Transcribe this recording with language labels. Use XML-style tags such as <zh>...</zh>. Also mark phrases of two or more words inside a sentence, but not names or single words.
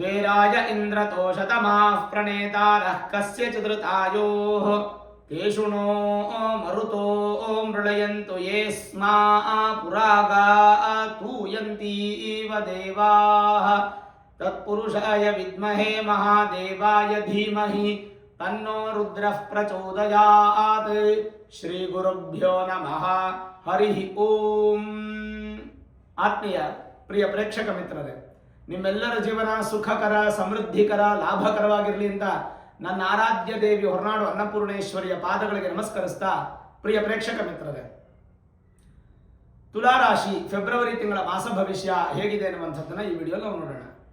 <sa>य इन्द्रतोषतमाः प्रणेतारः कस्य चतुर्तायोः तेषु नो मरुतो मृळयन्तु ये स्मा पुरागा तूयन्तीव देवाः तत्पुरुषाय विद्महे महादेवाय धीमहि तन्नो रुद्रः प्रचोदयात् ಶ್ರೀಗುರುಭ್ಯೋ ನಮಃ ಹರಿ ಓಂ.</sa> <kn>ಆತ್ಮೀಯ ಪ್ರಿಯ ಪ್ರೇಕ್ಷಕ ಮಿತ್ರರೇ, ನಿಮ್ಮೆಲ್ಲರ ಜೀವನ ಸುಖಕರ, ಸಮೃದ್ಧಿಕರ, ಲಾಭಕರವಾಗಿರಲಿ ಅಂತ ನನ್ನ ಆರಾಧ್ಯ ದೇವಿ ಹೊರನಾಡು ಅನ್ನಪೂರ್ಣೇಶ್ವರಿಯ ಪಾದಗಳಿಗೆ ನಮಸ್ಕರಿಸ್ತಾ, ಪ್ರಿಯ ಪ್ರೇಕ್ಷಕ ಮಿತ್ರರೇ, ತುಲಾರಾಶಿ ಫೆಬ್ರವರಿ ತಿಂಗಳ ಮಾಸ ಭವಿಷ್ಯ ಹೇಗಿದೆ ಅನ್ನುವಂಥದ್ದನ್ನು ಈ ವಿಡಿಯೋದಲ್ಲಿ ನಾವು ನೋಡೋಣ.</kn>